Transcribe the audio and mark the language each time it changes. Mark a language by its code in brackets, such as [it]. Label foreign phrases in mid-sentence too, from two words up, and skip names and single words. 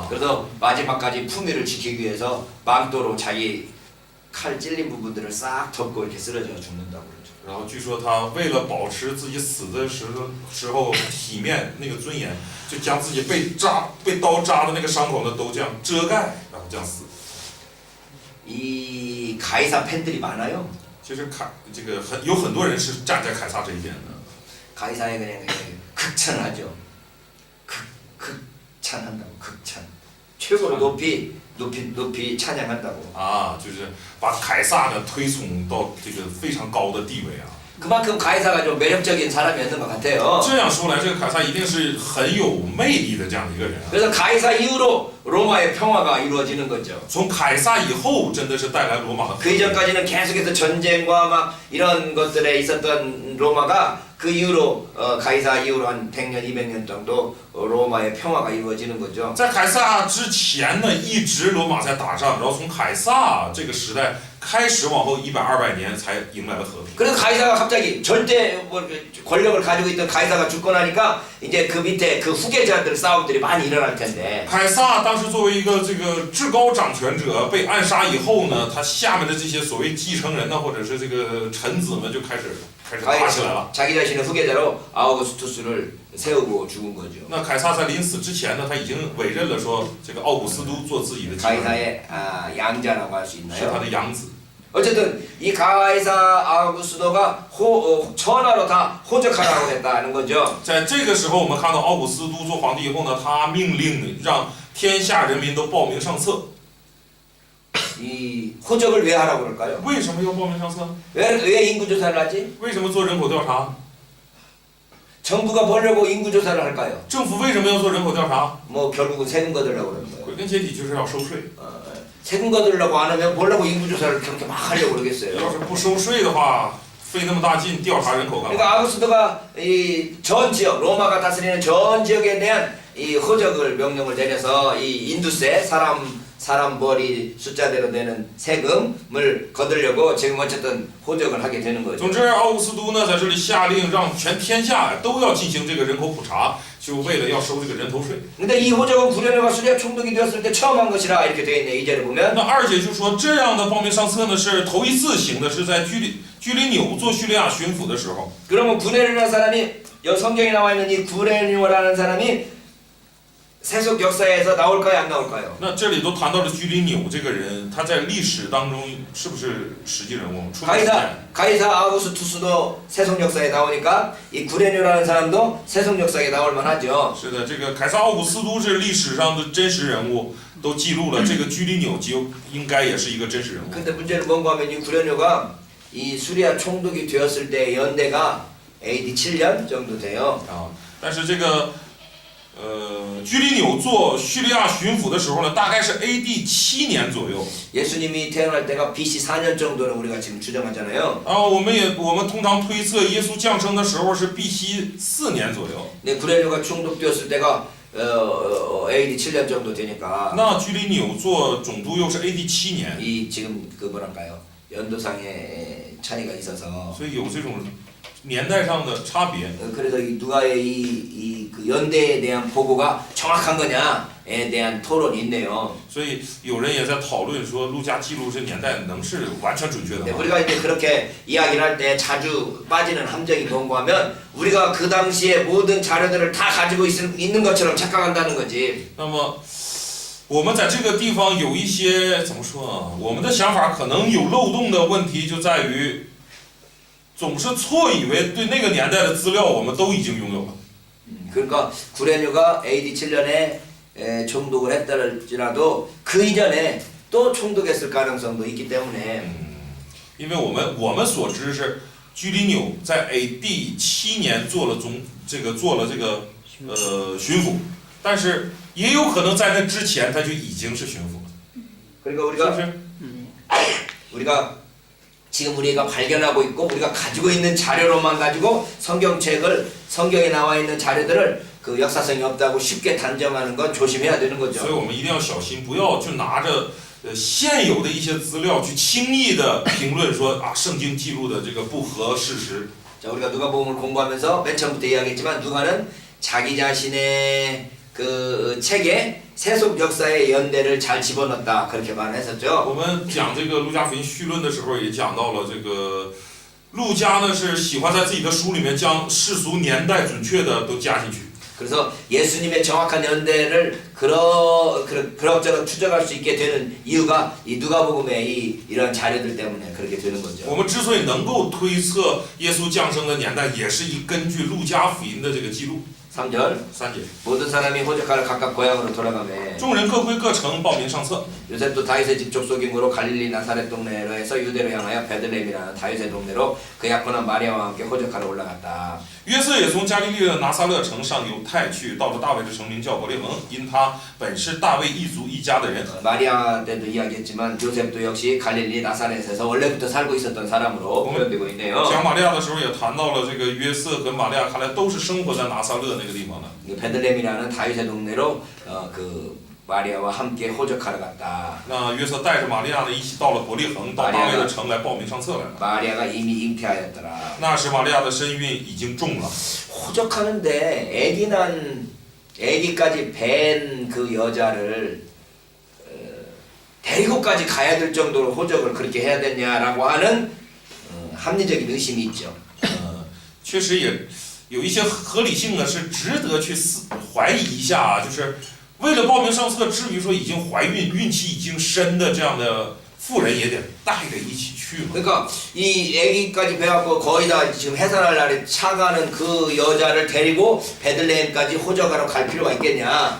[ko] 그래서 마지막까지 품위를 지키기 위해서 망토로 자기 칼 찔린 부분들을 싹 덮고 이렇게 쓰러져 죽는다고 그러죠. [zh] 然后据说他为了保持自己死的时候体面那个尊严，就将自己被刀扎的那个伤口呢都这样遮盖，然后这样死。 [ko] 이 가이사 팬들이 많아요. [zh] 其实这个有很多人是站在凯撒这一边的。 [ko] 가이사에 그냥 극찬하죠. 극찬한다고 극찬. 최고로 높이 찬양한다고. [zh] 就是把凯撒呢推崇到这个非常高的地位啊。 [ko] 그만큼 가이사가 좀 매력적인 사람이었는 것 같아요. [zh] 这样说来，这个凯撒一定是很有魅力的这样的一个人啊。 [ko] 그래서 가이사 이후로 로마의 평화가 이루어지는 거죠. [zh] 从凯撒以后，真的是带来罗马的和 [ko] 그 [zh] 平。 [ko] 이전까지는 계속해서 전쟁과 막 이런 것들에 있었던 로마가 그 이후로 가이사 이후로 한 100년, 200년 정도 로마의 평화가 이루어지는 거죠. [zh] 在凯撒之前呢，一直罗马在打仗，然后从凯撒这个时代开始往后100、200年才迎来了和平。 [ko] 그래서 가이사가 갑자기 절대 권력을 가지고 있던 가이사가 죽고 나니까 이제 그 밑에 그 후계자들 싸움들이 많이 일어날 텐데 [zh] 凯撒当时作为一个这个至高掌权者被暗杀以后呢，他下面的这些所谓继承人呢，或者是这个臣子们就开始打起来了。 [ko] 자기 자신의 후계자로 아우구스투스를 세우고 죽은 거죠. [zh] 那凯撒在临死之前呢，他已经委任了说这个奥古斯都做自己的继承人， [ko] 가이사의 양자라고 할 수 [zh] 是他 [ko] 있나요? [zh] 的养子。 [ko] 어쨌든 이 가이사 아우구스도가 전화로 다 호적하라고 했다는 거죠. [zh] 在这个时候，我们看到奥古斯都做皇帝以后呢，他命令让天下人民都报名上册。 [ko] 이 호적을 왜 하라고 그럴까요? [zh] 为什么要报名上册？ [ko] 왜 인구조사를 하지? [zh] 为什么做人口调查？ [ko] 정부가 벌려고 인구조사를 할까요? [zh] 政府为什么要做人口调查？ [ko] 뭐 결국은 세금 거두려고 그러는 거예요. [zh] 归根结底就是要收税。 [ko] 세금 거두려고 안 하면 벌려고 인구조사를 그렇게 막 하려고 [zh] 要 [ko] 그러겠어요. [zh] 是不收税的话， 费那么大劲调查人口干嘛？ [ko] 그러니까 아우구스도가 이 전 지역 로마가 다스리는 전 지역에 대한 이 호적을 명령을 내려서 이 인두세 사람 머리 숫자대로 되는 세금을 거두려고 지금 어쨌든 호적을 하게 되는 거죠. [zh] 总之，奥古斯都呢在这里下令让全天下都要进行这个人口普查，就为了要收这个人头税。 [ko] 근데 이 호적은 구레네와 수리아 총독이 되었을 때 처음 한 것이라 이렇게 되어 있네. 2절에 보면 [zh] 那二姐就说，这样的报名上册呢是头一次行的，是在居里纽做叙利亚巡抚的时候。 [ko] 그러면 구레네라는 사람이 성경에 나와 있는 이 구레네라는 사람이 세속 역사에서 나올까요, 안 나올까요? [zh] 那这里都谈到了居里纽这个人，他在历史当中是不是实际人物？出名事件。 [ko] 가이사 아우구스투스도 세속 역사에 나오니까 이 구레네라는 사람도 세속 역사에 나올 만하죠. [zh] 是的，这个凯撒奥古斯都是历史上的真实人物，都记录了。这个居里纽就应该也是一个真实人物。 [ko] 근데 문제는 뭔가 하면 이 구레네가 이 수리아 총독이 되었을 때 연대가 AD 7년 정도 돼요. [zh] 啊，但是这个居里纽做叙利亚巡抚的时候呢，大概是 AD 7年左右。 [ko] 예수님이 태어날 때가 BC 4년 정도는 우리가 지금 추정하잖아요. [zh] 然后我们通常推测耶稣降生的时候是 BC 4年左右。 [ko] 근데 구레네가 총독되었을 때가 AD 7년 정도 되니까 [zh] 那居里纽做总督又是 AD 7年， [ko] 이 지금 그 뭐랄까요 연도상의 차이가 있어서 [zh] 所以有这种年代上的差别。 [ko] 그래서 이 누가의 그 연대에 대한 보고가 정확한 거냐에 대한 토론이 있네요. [zh] 所以有人也在讨论说，路加记录这年代能是完全准确的 [ko] 네, [zh] 吗？ [ko] 우리가 이제 그렇게 이야기를 할 때 자주 빠지는 함정이 뭔가 하면 우리가 그 당시에 모든 자료들을 다 가지고 있는 것처럼 착각한다는 거지. [zh] 那么我们在这个地方有一些怎么说啊？我们的想法可能有漏洞的问题就在于，总是错以为对那个年代的资料我们都已经拥有了。 [ko] 그러니까 구레뉴가 AD 7년에 총독을 했다할지라도 그 이전에 또 총독했을 가능성도 있기 때문에 [zh] 因为我们所知是居里纽在 AD 7年做了巡抚，但是也有可能在那之前他就已经是巡抚了， [ko] 그러니까 [zh] 是不是？ [ko] 우리가 지금 우리가 발견하고 있고 우리가 가지고 있는 자료로만 가지고 성경에 나와 있는 자료들을 그 역사성이 없다고 쉽게 단정하는 건 조심해야 되는 [zh] 所以 [ko] 거죠. [zh] 我们一定要小心，不要去拿着现有的一些资料去轻易的评论说啊，圣经记录的这个不合事实。 [ko] 자, 우리가 누가복음을 공부하면서 맨 처음부터 이야기했지만 누가는 자기 자신의 그 책에 세속 역사의 연대를 잘 집어넣었다 그렇게 말했었죠. [zh] 我们讲这个路加福音绪论的时候，也讲到了这个路加呢是喜欢在自己的书里面将世俗年代准确的都加进去。 [ko] 그래서 예수님의 정확한 연대를 그럭저럭 추적할 수 있게 되는 이유가 이 누가복음의 이런 자료들 때문에 그렇게 되는 [zh] 我 [ko] 거죠. [zh] 们之所以能够推测耶稣降生的年代，也是根据路加福音的这个记录。 [ko] 3절 [zh] 3节， [ko] 모든 사람이 호적하러 각각 고향으로 돌아가매 [zh] 众人各归各城，报名上册。 [ko] 요셉도 다윗의 집 족속이므로 갈릴리 나사렛 동네로 해서 유대로 향하여 베들레헴이라는 다윗의 동네로 그 약혼한 마리아와 함께 호적하러 올라갔다. [zh] 约瑟也从加利利的拿撒勒城上犹太去，到了大卫的城名叫伯利恒，因他本是大卫一族一家的人。 [ko] 마리아 때도 이야기했지만 요셉도 역시 갈릴리 나사렛에서 원래부터 살고 있었던 사람으로 표현되고 있네요. [zh] 讲玛利亚的时候也谈到了这个约瑟和玛利亚，看来都是生活在拿撒勒那个地方的。 [ko] 베들레헴이라는 다윗의 동네로 그 마리아와 함께 호적하러 갔다. [zh] 那约瑟带着玛利亚呢一起到了伯利恒，到大卫的城来报名上册来了。 [ko] 마리아가 이미 잉태하였더라. [zh] 那时玛利亚的身孕已经重了。 [ko] 호적하는데 아기까지 뵌 그 여자를 데리고까지 가야 될 정도로 호적을 그렇게 해야 되냐라고 하는 합리적인 의심이 있죠. [zh] 确实也有一些合理性呢，是值得去怀疑一下啊，就是为了报名上册，至于说已经怀孕、孕期已经深的这样的妇人也得带着一起去嘛。 [ko] 그러니까 이 아기까지 배갖고 거의 다 지금 해산할 날에 차가는 그 여자를 데리고 베들레헴까지 호적하러 갈 필요가 있겠냐?